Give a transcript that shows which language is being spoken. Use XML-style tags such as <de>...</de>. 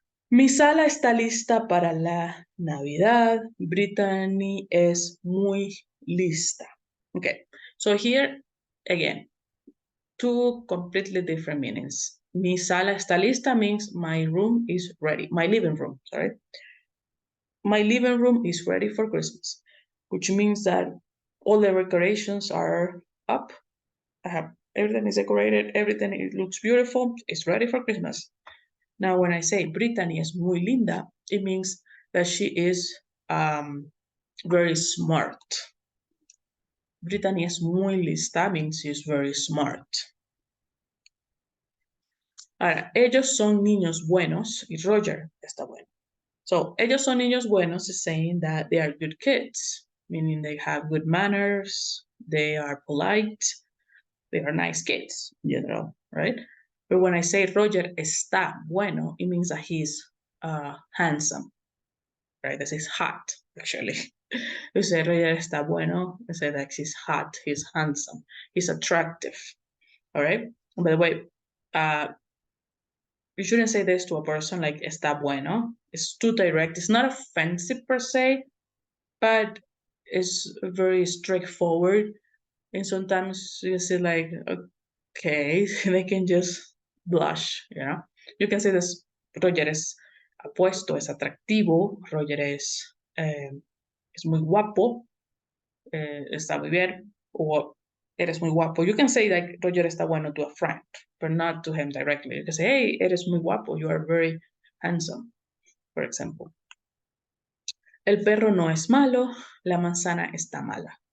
<es>Mi sala está lista para la Navidad. Brittany es muy lista.</es> <en>Okay, so here, again, two completely different meanings.</en> <es>Mi sala está lista</es> <en>means my room is ready. My living room, sorry. My living room is ready for Christmas, which means that all the decorations are up. Everything is decorated, everything it looks beautiful, it's ready for Christmas. Now, when I say Brittany</en> <es>es muy linda,</es> <en>it means that she is very smart. Brittany</en> <es>es muy lista</es> <en>means she's very smart.</en> <es>Ahora, ellos son niños buenos y Roger está bueno.</es> <en>So,</en> <es>ellos son niños buenos</es> <en>is saying that they are good kids, meaning they have good manners, they are polite, they are nice kids, in general, right? But when I say Roger</en> <es>está bueno,</es> <en>it means that he's handsome, right? This is hot, actually. You say Roger</en> <es>está bueno,</es> <en>you say that he's hot, he's handsome, he's attractive, all right? And by the way, you shouldn't say this to a person like</en> <es>está bueno.</es> <en>It's too direct. It's not offensive per se, but it's very straightforward. And sometimes you say like, okay, they can just blush, you know. You can say this,</en> <es>Roger es apuesto, es atractivo, Roger es muy guapo, está muy bien. or eres muy guapo.</es> <en>You can say that Roger</en> <es>está bueno</es> <en>to a friend, but not to him directly. You can say, hey,</en> <es>eres muy guapo.</es> <en>You are very handsome, for example.</en> <es>El perro no es malo, la manzana está mala.</es>